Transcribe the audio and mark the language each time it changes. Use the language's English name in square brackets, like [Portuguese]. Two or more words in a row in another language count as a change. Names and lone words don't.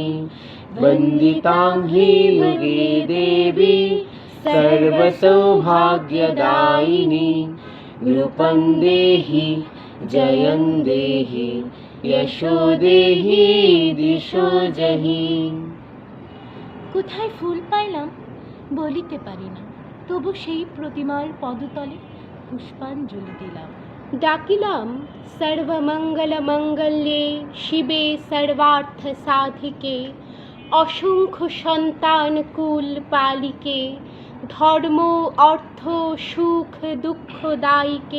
[Sanskrit] वन्दिताङ्घ्रि युगे देवी सर्वसौभाग्यदायिनी, रूपं देहि जयं देहि यशो देहि दिशो जहि। [Bangla] কোথায় ফুল পাইলাম বলিতে পারি না, তবু সেই প্রতিমার পদতলে পুষ্পাঞ্জলি দিলাম। [Sanskrit] ডাকিলাম সর্বমঙ্গল মঙ্গলে শিবে সর্বার্থ সাধিকে, অসংখ্য সন্তান কুল পালিকে, ধর্ম অর্থ সুখ দুঃখ দায়িকে।